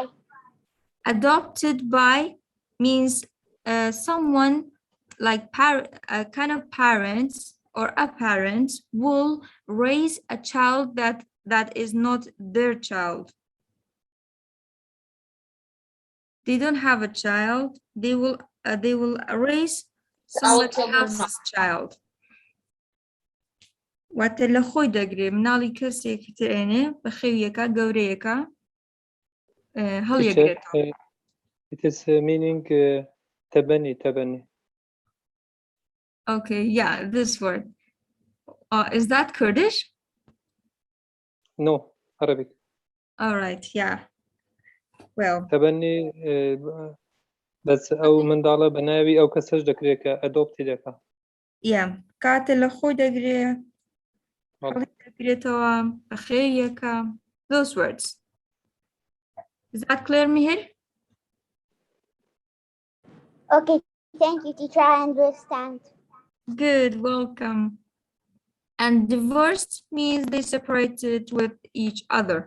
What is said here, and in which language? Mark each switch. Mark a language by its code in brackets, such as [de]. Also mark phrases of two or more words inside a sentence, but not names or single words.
[en] Adopted by means someone like kind of parents or a parent will raise a child that is not their child. They don't have a child. They will raise somebody children, else's child. [ckb] واتە خۆی دەگرێ مناڵی کەسێکی ترێنێ بە خێویەکە گەورەیەکە هەڵیەگرێتەوە. [en] Teacher, it is meaning تبني. Okay, yeah, this word. Is that Kurdish? No, Arabic. All right, yeah. Well, [ar] تبني بس أو [ckb] منداڵە بەناوی ئەو کەسەش دەکرێت کە ئەدۆپتی دەکات. [en] yeah. [ckb] کاتە لە خۆی دەگرێ هەڵیەگرێتەوە بە خێویەکە. [en] Those words. Is that clear, Mihir? Okay, thank you, teacher. I understand. Good, welcome. And divorced means they separated with each other.